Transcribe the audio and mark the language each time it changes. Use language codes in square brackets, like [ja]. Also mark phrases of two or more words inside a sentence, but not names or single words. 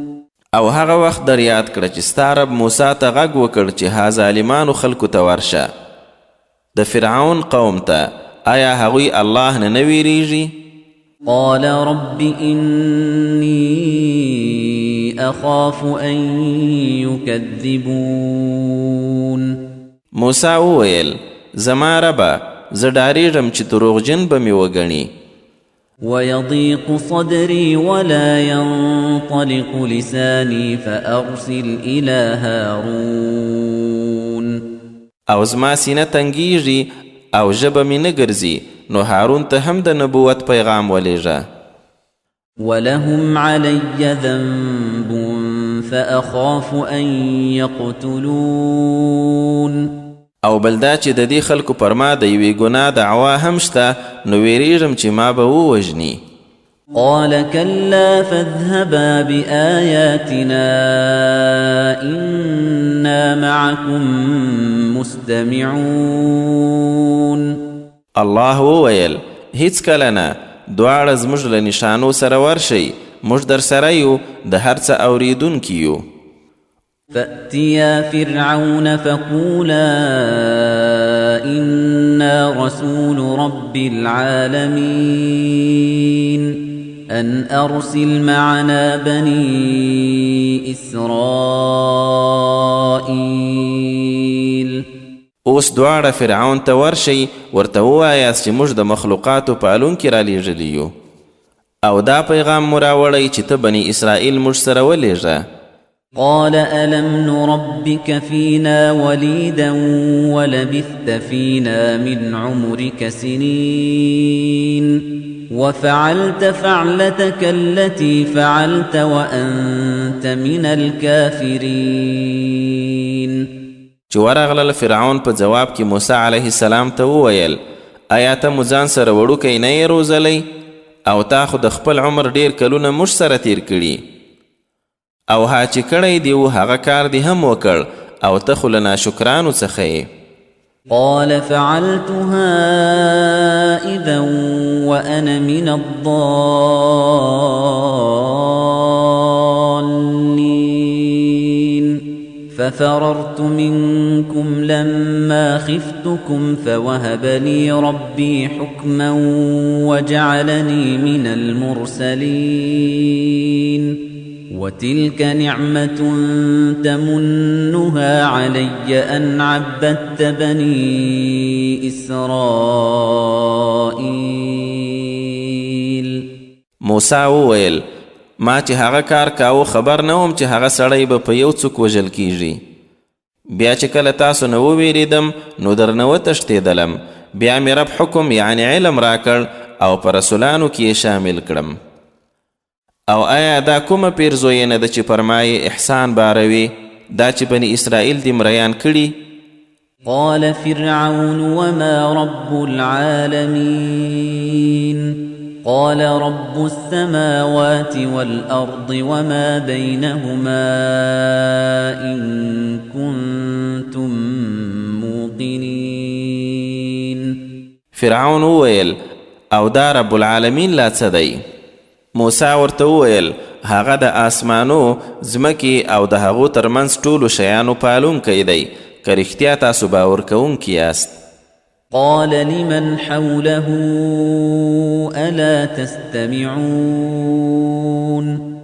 [ps] او هغه وخت در یاد کړه چې ستا رب موسی ته غږ وکړ چې ها ظالمانو خلکو ته ورشه د فرعون قوم ته آیا هغوی الله نه ویریږي؟ [ar] قال رب إني أخاف أن يكذبون [ps] موسی وویل زما ربه زه ډارېږم چې دروغجن به مې وګڼي. [ar] ويضيق صدري ولا ينطلق لساني فأرسل إلى هارون [ps] او زما سینه تنګیږي او ژبه مې نه ګرځي نو هارون ته هم د نبوت پیغام ولېږه. [ar] ولهم علي ذنب فأخاف أن يقتلون [ps] او بلدا چې د دې خلکو پر ما د یوې ګناه دعوا هم شته نو ویریږم چې ما به ووژني. [ar] قال كلا فاذهبا بآياتنا إنا معكم مستمعون. [ps] الله وویل هیڅ کله نه، دواړه زموږ له نشانو سره ورشئ، موږ در سره یو، د هر څه اوریدونکي یو. [ar] فأتيا فرعون فقولا إنا رسول رب العالمين أن أرسل معنا بني إسرائيل. [ps] اوس دواړه فرعون ته ورشئ، ورته ووایاست چې موږ د مخلوقاتو پالونکي رالیږلي یو او دا پیغام مو راوړی چې ته بني اسرائیل موږ سره ولېږه. [ar] قال ألم نربك فينا وليدا ولبثت فينا من عمرك سنين وفعلت فعلتك التي فعلت وأنت من الكافرين. چې ورغله فرعون په جواب کې موسی علیه السلام ته وویل آیا ته مو ځان سره وړوکی نه یې روزلی او تا خو د خپل عمر ډیر کلونه موږ سره تیر کړي او ها چې کړی دی هغه کار دی هم وکړ او ته خو له ناشکرانو څخه یې. قال فعلتها إذا وأنا من الضالين ففررت منكم لما خفتكم فوهب لي ربي حكما وجعلني من المرسلين وتلك نعمة تمنها علي أن عبدت بني إسرائيل. [ps] موسی وویل ما چې هغه کار کاوه خبر نه وم چې هغه سړی به په یو څوک وژل کیږي. بیا چې کله تاسو نه وویریدم نو درنه وتښتېدلم، بیا مې رب حکم یعنی علم راکړ او په رسولانو کې یې شامل کړم. او آیا دا کومه پیرزویه نه ده چې پر ما یې احسان باروي دا چې بني اسرائیل دې مریان کړي؟ [ar] قال فرعون وما رب العالمين قال رب السماوات والأرض وما بينهما إن كنتم موقنين. [ps] فرعون وویل او دا [ar] رب العالمین [ps] لا څه دی؟ موسی ورته وویل هغه د آسمانو ځمکې او د هغو ترمنځ ټولو شیانو پالونکی دی که رښتیا تاسو باور کوونکي یاست. [ar] قال لمن حوله ألا تستمعون.